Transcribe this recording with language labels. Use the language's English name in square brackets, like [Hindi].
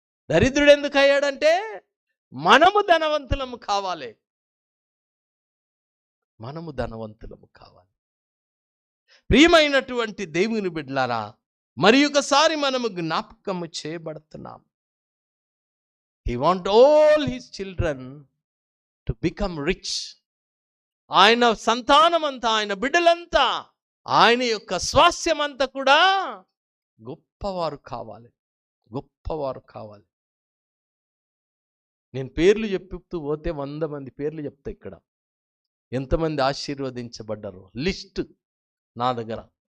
[Telugu] దరిద్రుడు ఎందుకు అయ్యాడంటే మనము ధనవంతులము కావాలి, మనము ధనవంతులము కావాలి. ప్రియమైనటువంటి దేవుని బిడ్డలారా, మరి ఒకసారి మనము జ్ఞాపకము చేయబడుతున్నాం. [English] He want all his children to become rich. [Telugu] ఆయన సంతానమంతా, ఆయన బిడ్డలంతా, ఆయన యొక్క స్వాస్థ్యమంతా కూడా గొప్పవారు కావాలి, గొప్పవారు కావాలి. నేను పేర్లు చెప్తూ పోతే 100 మంది పేర్లు చెప్తా. ఇక్కడ ఎంతమంది ఆశీర్వదించబడ్డారో లిస్ట్ నా దగ్గర.